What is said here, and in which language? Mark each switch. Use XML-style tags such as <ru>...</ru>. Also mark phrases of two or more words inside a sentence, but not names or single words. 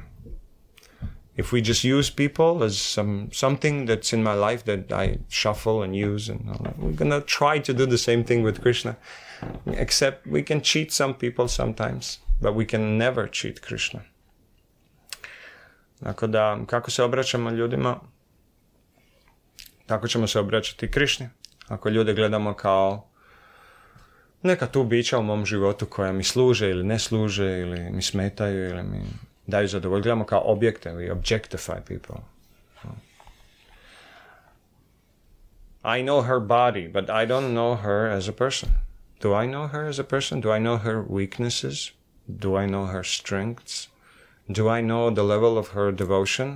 <en>If we just use people as something that's in my life that I shuffle and use, and all that, we're going to try to do the same thing with Krishna. Except we can cheat some people sometimes, but we can never cheat Krishna.</en> <hr>Tako da, kako se obraćamo ljudima, tako ćemo se obraćati Krišni. Ako ljude gledamo kao neka tu bića u mom životu koja mi služe ili ne služe, ili mi smetaju, ili mi daju zadovoljstvo, gledamo kao objekte,</hr> <en>we objectify people. I know her body, but I don't know her as a person. Do I know her as a person? Do I know her weaknesses? Do I know her strengths? Do I know the level of her devotion?</en>